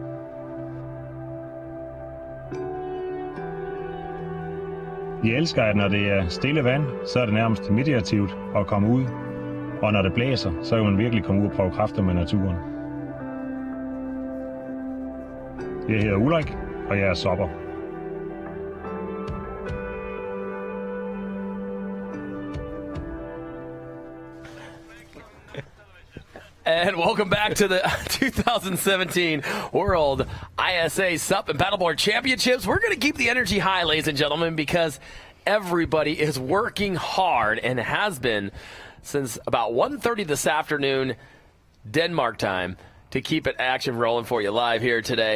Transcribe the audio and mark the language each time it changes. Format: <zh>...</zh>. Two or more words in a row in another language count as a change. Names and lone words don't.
<da>Vi elsker, at når det er stille vand, så er det nærmest meditativt at komme ud, og når det blæser, så kan man virkelig komme ud og prøve kræfter med naturen. Jeg hedder Ulrik, og jeg er SUP'er.</da> <en>And welcome back to the 2017 World ISA SUP and Paddleboard Championships. We're going to keep the energy high, ladies and gentlemen, because everybody is working hard and has been since about 1:30 this afternoon, Denmark time, to keep it action rolling for you live here today.</en>